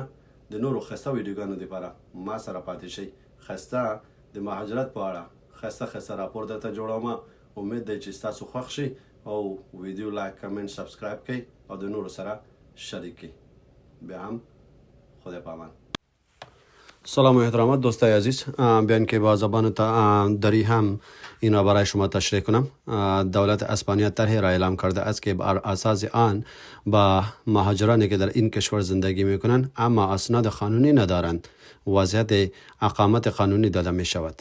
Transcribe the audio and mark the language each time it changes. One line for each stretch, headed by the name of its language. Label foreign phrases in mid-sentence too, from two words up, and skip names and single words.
Pashto: د نورو ښایسته ویډیوګانو دپاره ما سره پاتې شئ. ښایسته د مهاجرت په اړه ښایسته راپور درته جوړومه. امید دی چې ستاسو خوښ شي او ویډیو لایک کمنټ سبسکرایب کړئ او د نورو سره شریک کړئ. بیا هم خدا پامان.
Persian: سلام و احترامات دوستای عزیز. بیان که با زبان دری هم این را برای شما تشریح کنم. دولت اسپانیا طرحی را اعلام کرده است که بر اساس آن با مهاجرانی که در این کشور زندگی میکنند اما اسناد قانونی ندارند وضعیت اقامت قانونی داده می شود.